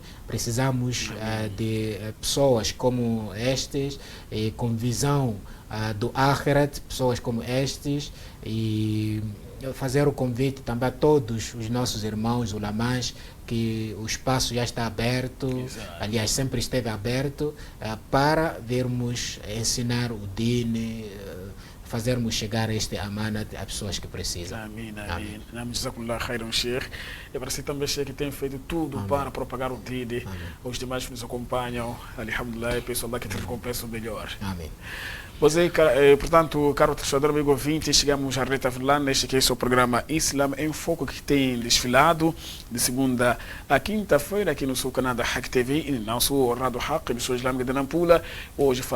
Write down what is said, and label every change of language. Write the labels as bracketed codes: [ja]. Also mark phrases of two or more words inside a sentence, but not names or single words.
[pt] Precisamos de pessoas como estes, com visão do Akhirat, pessoas como estes, e fazer o convite também a todos os nossos irmãos ulamãs, que o espaço já está aberto, aliás sempre esteve aberto, para virmos ensinar o din, fazermos chegar este amana a pessoas que precisam. Amém. [ar] جزاكم الله خيرا، شيخ. [pt] É para si também, Sheikh, que tem feito tudo para propagar o din. Os demais que nos acompanham, alhamdulillah, peço Allah que te recompense o melhor. Amém. Você, portanto, caro torcedor, amigo ouvinte, chegamos à reta final neste que é o programa Islam em Foco, que tem desfilado de segunda a quinta-feira aqui no seu canal da Haq TV e no nosso Rádio Haq, emissora islâmica de Nampula.